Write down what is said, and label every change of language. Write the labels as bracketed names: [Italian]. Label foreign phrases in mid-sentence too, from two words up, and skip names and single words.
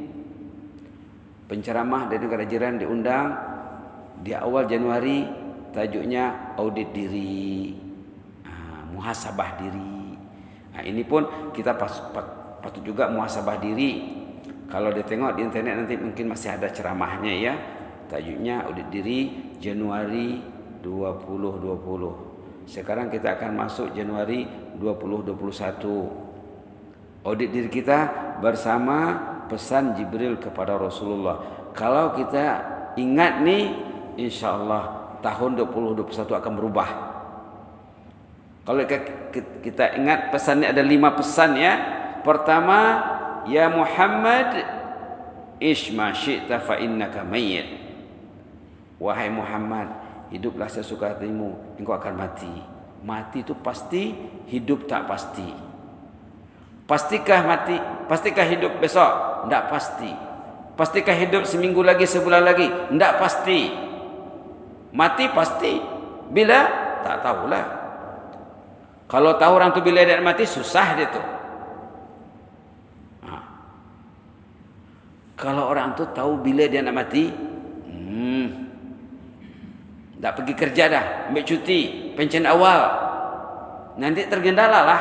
[Malay] Penceramah dari negara jiran diundang di awal Januari, tajuknya audit diri, muhasabah diri. Ini pun kita patut juga muhasabah diri. Kalau ditengok di internet nanti mungkin masih ada ceramahnya ya. Tajuknya audit diri Januari 2020. Sekarang kita akan masuk Januari 2021. Audit diri kita bersama pesan Jibril kepada Rasulullah. Kalau kita ingat nih, insya-Allah tahun 2021 akan berubah. Kalau kita ingat pesannya ada 5 pesan ya. Pertama, [Arabic] يا محمد عش ما شئت فإنك ميت. [Malay] Wahai Muhammad, hiduplah sesuka hatimu, engkau akan mati. Mati itu pasti, hidup tak pasti. Pastikah mati? Pastikah hidup besok? Tidak pasti. Pastikah hidup seminggu lagi, sebulan lagi? Tidak pasti. Mati pasti. Bila? Tak tahulah. Kalau tahu orang tu bila dia mati, susah dia tu. Kalau orang tu tahu bila dia nak mati, tak pergi kerja dah, ambil cuti, pencen awal, nanti tergendala lah.